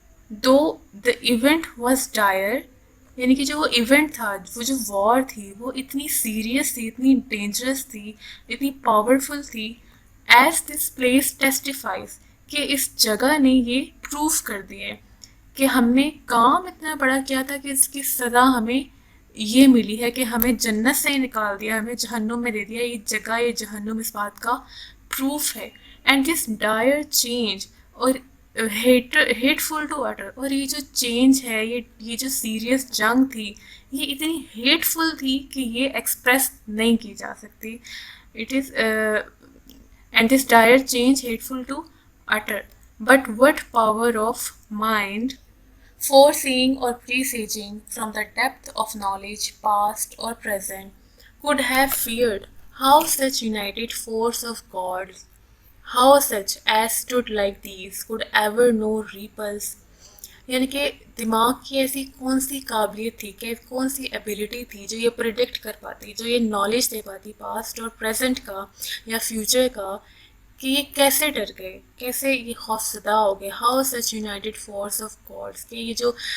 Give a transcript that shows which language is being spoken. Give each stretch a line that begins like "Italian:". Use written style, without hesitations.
English: though the event was dire,
Urdu: یعنی کہ جو وہ ایونٹ تھا، وہ جو وار تھی وہ اتنی سیریس تھی، اتنی ڈینجرس تھی، اتنی پاورفل تھی۔
English: as this place testifies,
Urdu: کہ اس جگہ نے یہ پروف کر دیا ہے کہ ہم نے کام اتنا بڑا کیا تھا کہ اس کی سزا ہمیں یہ ملی ہے کہ ہمیں جنت سے ہی نکال دیا، ہمیں جہنم میں دے دیا۔ یہ جگہ، یہ جہنم اس بات کا پروف ہے۔
English: and this dire change,
Urdu: اور
English: hateful to utter,
Urdu: اور یہ جو چینج ہے، یہ جو سیریس جنگ تھی یہ اتنی ہیٹ فل تھی کہ یہ ایکسپریس نہیں کی جا سکتی۔
English: It is and this dire change hateful to utter. But what power of mind, foreseeing or presaging from the depth of knowledge, past or present, could have feared how such united force of gods, how such as stood like these, could ever know repulse.
Urdu: یعنی کہ دماغ کی ایسی کون سی قابلیت تھی، کہ کون سی ایبیلٹی تھی جو یہ پریڈکٹ کر پاتی، جو یہ نالج دے پاتی پاسٹ اور پریزنٹ کا یا فیوچر کا، کہ یہ کیسے ڈر گئے، کیسے یہ خوف زدہ ہو گئے۔
English: how such united force of gods,
Urdu: کہ یہ جو